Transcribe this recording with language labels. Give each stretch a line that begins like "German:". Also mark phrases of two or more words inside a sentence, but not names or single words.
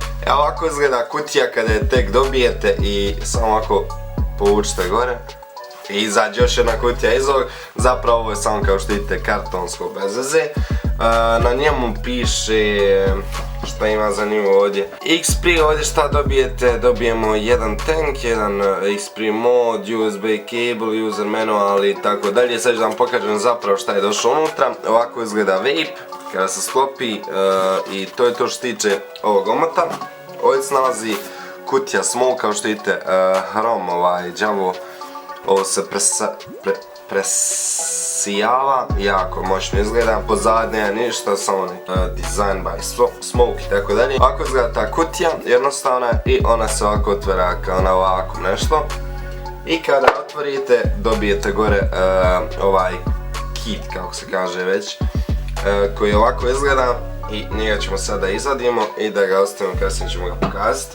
Bosnian: Evo ovako izgleda kutija kada je tek dobijete i samo ovako povučite gore. I izađe još jedna kutija iz ovog, zapravo ovo je samo kao što vidite kartonsko bez veze. Na njemu piše šta ima zanimljivo ovdje. X-Priv ovdje šta dobijete, dobijemo jedan tank, jedan X-Priv mod,
English: USB cable, user manual
Bosnian: i tako dalje. Sad ću vam pokažem zapravo šta je došlo unutra. Ovako izgleda vape kada se sklopi i to je to što tiče ovog omota. Ovdje se nalazi kutija Smoke, kao što vidite hrom đavo. Ovo se presijava, jako moćno izgleda, pozad nema ništa, samo
English: design by Smoke
Bosnian: i tako dalje. Ovako izgleda ta kutija, jednostavna i ona se ovako otvara kao na ovako nešto. I kada otvorite dobijete gore ovaj kit, kako se kaže već, koji ovako izgleda. I njega ćemo sada izvadimo i da ga ostavimo, kasnije ćemo ga pokazati.